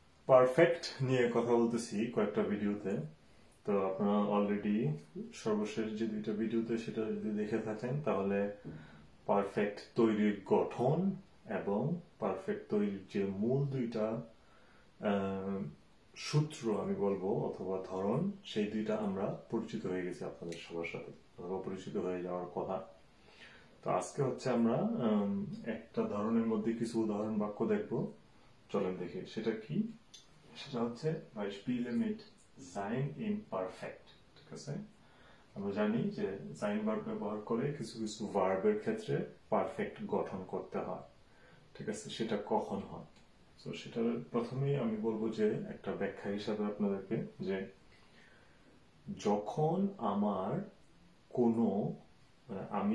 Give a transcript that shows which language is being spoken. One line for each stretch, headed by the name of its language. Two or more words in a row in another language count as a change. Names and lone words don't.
Bangla: পারফেক্ট নিয়ে কথা বলতেছি কয়েকটা ভিডিওতে। তো আপনারা অলরেডি সর্বশেষ যে দুইটা ভিডিওতে সেটা যদি দেখে থাকেন তাহলে পারফেক্ট তৈরির গঠন এবং পারফেক্ট তৈরির যে মূল দুইটা সূত্র আমি বলবো অথবা ধরন, সেই দুইটা আমরা পরিচিত হয়ে গেছি আপনাদের সবার সাথে, অথবা পরিচিত হয়ে যাওয়ার কথা। তো আজকে হচ্ছে আমরা একটা ধরনের মধ্যে কিছু উদাহরণ বাক্য দেখবো। চলেন দেখি সেটা কি। সেটা হচ্ছে
German: Beispiele mit sein imperfect।
Bangla: ঠিক আছে, আমরা জানি যে sein verb ব্যবহার করে কিছু কিছু ভার্বের ক্ষেত্রে পারফেক্ট গঠন করতে হয়। ঠিক আছে, সেটা কখন হয়? তো সেটার প্রথমেই আমি বলবো যে একটা ব্যাখ্যা হিসাবে আপনাদেরকে, যে যখন আমার কোনো আমি